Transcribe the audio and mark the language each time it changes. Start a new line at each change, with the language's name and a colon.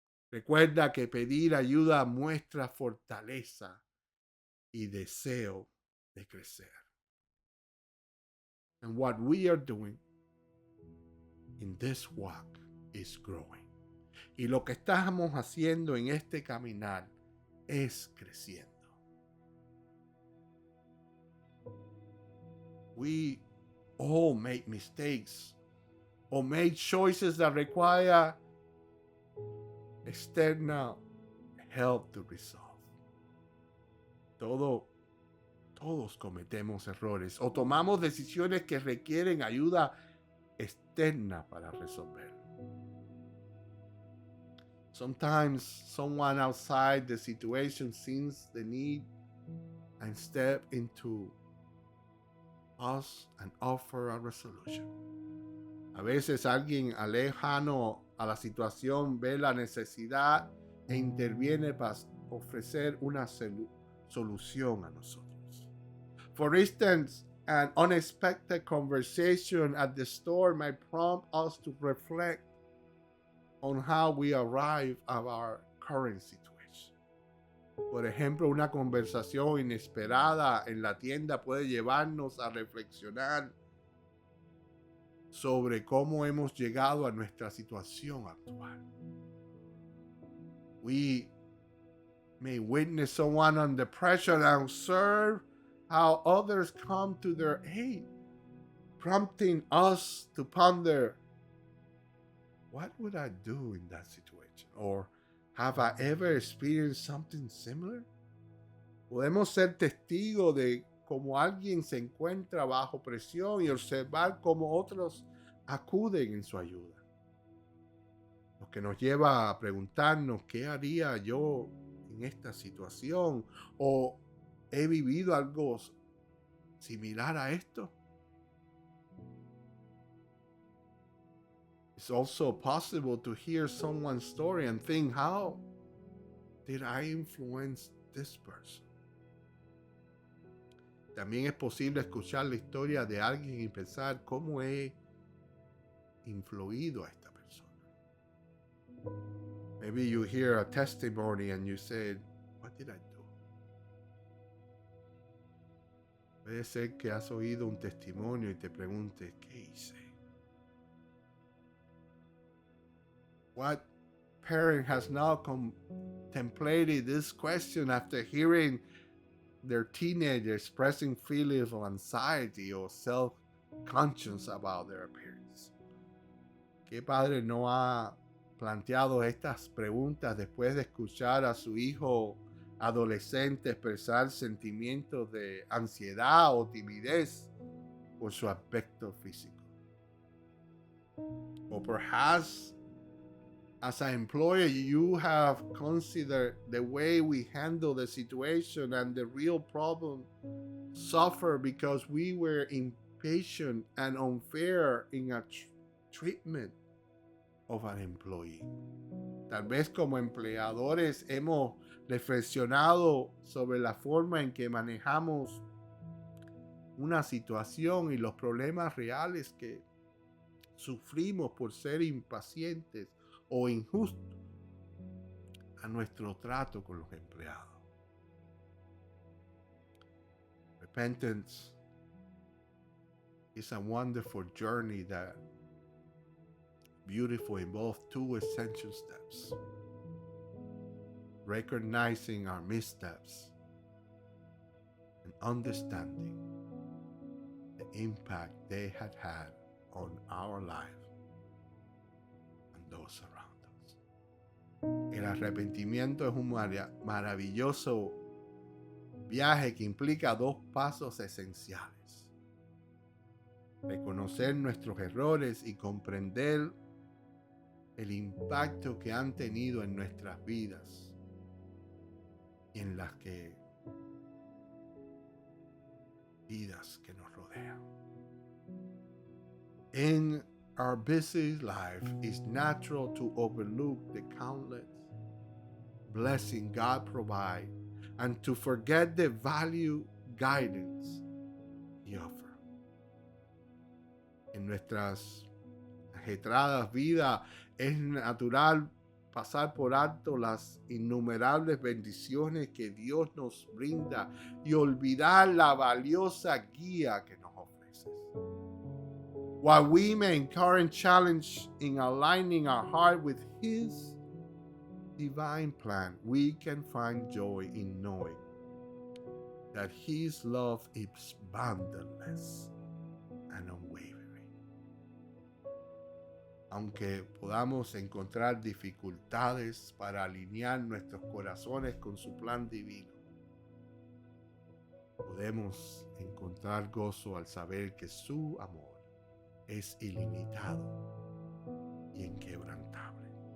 Spanish: Recuerda que pedir ayuda muestra fortaleza y deseo de crecer.
English: And what we are doing in this walk is growing.
Spanish: Y lo que estamos haciendo en este caminar es creciendo.
English: We all make mistakes or make choices that require external help to resolve.
Spanish: Todos cometemos errores o tomamos decisiones que requieren ayuda externa para resolver.
English: Sometimes someone outside the situation sees the need and step into us and offer a resolution.
Spanish: A veces alguien lejano a la situación ve la necesidad e interviene para ofrecer una solución a nosotros.
English: For instance, an unexpected conversation at the store might prompt us to reflect on how we arrive at our current situation.
Spanish: Por ejemplo, una conversación inesperada en la tienda puede llevarnos a reflexionar sobre cómo hemos llegado a nuestra situación actual.
English: We may witness someone under pressure and observe how others come to their aid, prompting us to ponder, what would I do in that situation? Or have I ever experienced something similar?
Spanish: Podemos ser testigos de cómo alguien se encuentra bajo presión y observar cómo otros acuden en su ayuda. Lo que nos lleva a preguntarnos, ¿qué haría yo en esta situación? ¿O he vivido algo similar a esto?
English: It's also possible to hear someone's story and think, how did I influence this person?
Spanish: También es posible escuchar la historia de alguien y pensar cómo he influido a esta persona.
English: Maybe you hear a testimony and you say, what did I do?
Spanish: Puede ser que has oído un testimonio y te preguntes, ¿qué hice?
English: What parent has not contemplated this question after hearing their teenagers expressing feelings of anxiety or self-conscious about their appearance?
Spanish: ¿Qué padre no ha planteado estas preguntas después de escuchar a su hijo adolescente expresar sentimientos de ansiedad o timidez por su aspecto físico?
English: Or perhaps as an employer, you have considered the way we handle the situation and the real problem suffer because we were impatient and unfair in a treatment of an employee.
Spanish: Tal vez como empleadores hemos reflexionado sobre la forma en que manejamos una situación y los problemas reales que sufrimos por ser impacientes o injustos a nuestro trato con los empleados.
English: Repentance is a wonderful journey that beautiful in both two essential steps. Recognizing our missteps and understanding the impact they had had on our life and those around us.
Spanish: El arrepentimiento es un maravilloso viaje que implica dos pasos esenciales: reconocer nuestros errores y comprender el impacto que han tenido en nuestras vidas y en las vidas que nos rodean.
English: In our busy life, it's natural to overlook the countless blessings God provides and to forget the value guidance He offers.
Spanish: En nuestras ajetreadas vidas es natural pasar por alto las innumerables bendiciones que Dios nos brinda y olvidar la valiosa guía que nos ofrece.
English: While we may encourage challenge in aligning our heart with His divine plan, we can find joy in knowing that His love is boundless and unwavering.
Spanish: Aunque podamos encontrar dificultades para alinear nuestros corazones con su plan divino, podemos encontrar gozo al saber que su amor es ilimitado y inquebrantable.